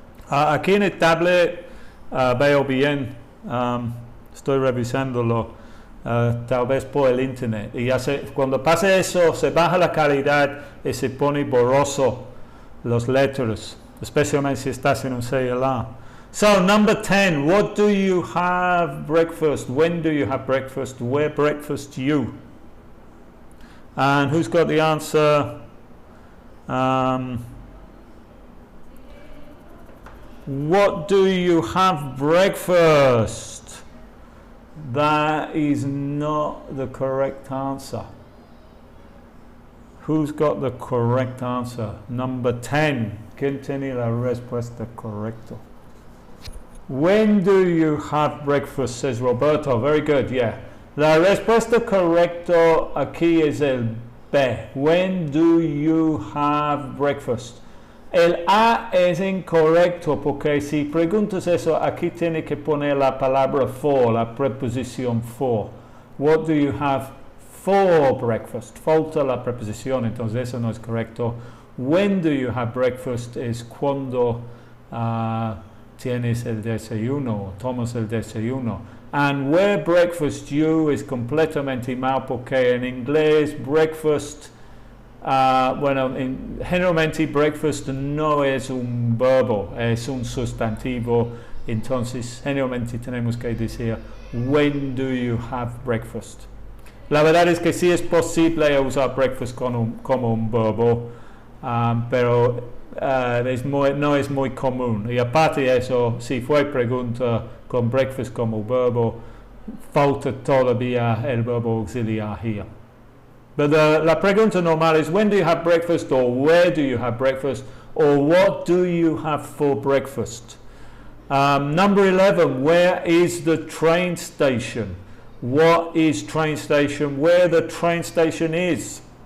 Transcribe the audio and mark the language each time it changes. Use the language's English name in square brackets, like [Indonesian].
[Spanish] Aquí en el tablet veo bien, estoy revisándolo, tal vez por el internet. Y cuando pasa eso, se baja la calidad y se pone borroso los letras, especialmente si estás en un celular. [English] So, number 10, what do you have breakfast? When do you have breakfast? Where breakfast you? And who's got the answer? What do you have breakfast? That is not the correct answer. Who's got the correct answer? Number 10. [Spanish] ¿Quién tiene la respuesta correcta? [English] When do you have breakfast? Says Roberto. Very good, yeah. [Spanish] La respuesta correcta aquí es el B. [English] When do you have breakfast? [Spanish] El A es incorrecto porque si preguntas eso, aquí tiene que poner la palabra for, la preposición for. [English] What do you have for breakfast? [Spanish] Falta la preposición, entonces eso no es correcto. [English] When do you have breakfast [Spanish] es cuando tienes el desayuno, tomas el desayuno. [English] And where breakfast you [Spanish] es completamente mal porque en inglés breakfast, generalmente breakfast no es un verbo, es un sustantivo, entonces generalmente tenemos que decir [English] when do you have breakfast. [Spanish] La verdad es que sí es posible usar breakfast como un verbo, pero no es muy común. Y aparte de eso, si fue pregunta con breakfast como verbo, falta todavía el verbo auxiliar here. Pero la pregunta normal es [English] when do you have breakfast, or where do you have breakfast, or what do you have for breakfast. Number 11, where is the train station? What is train station? Where the train station is.